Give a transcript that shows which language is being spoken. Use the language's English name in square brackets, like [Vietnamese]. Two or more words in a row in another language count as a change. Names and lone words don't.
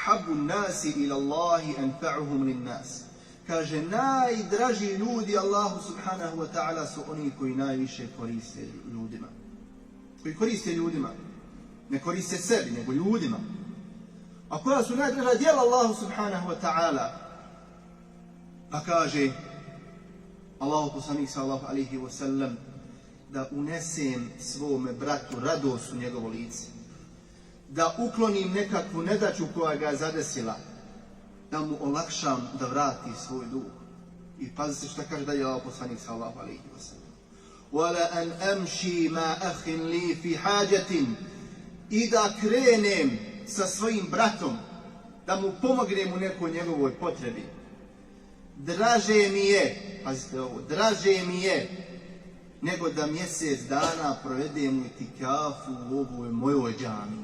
[Arabic] أحب الناس إلى الله أنفعهم للناس. [Bosnian] Kaže, najdraži ljudi Allahu [Arabic] سبحانه وتعالى [Bosnian] su oni koji najviše koriste ljudima. Koji koriste ljudima. Ne koriste sebi, nego ljudima. A koja su najdraža djela Allahu [Arabic] سبحانه وتعالى? [Bosnian] Pa kaže Allahu poslanik [Arabic] صلى الله عليه وسلم [Bosnian] da unesem svome bratu radost u njegovo lice. Da uklonim nekakvu nedaću koja ga zadesila. Da mu olakšam da vrati svoj dug. I pazite šta kaže dalje Allahu poslanik [Arabic] صلى الله عليه وسلم. وَلَا أَنْ أَمْشِي مَا أَخٍ لِي فِي حَاجَةٍ. [Bosnian] I da krenem sa svojim bratom, da mu pomognem u nekoj njegovoj potrebi. Draže mi je, pazite ovo, draže mi je nego da mjesec dana provedem u itikafu u ovoj mojoj džami.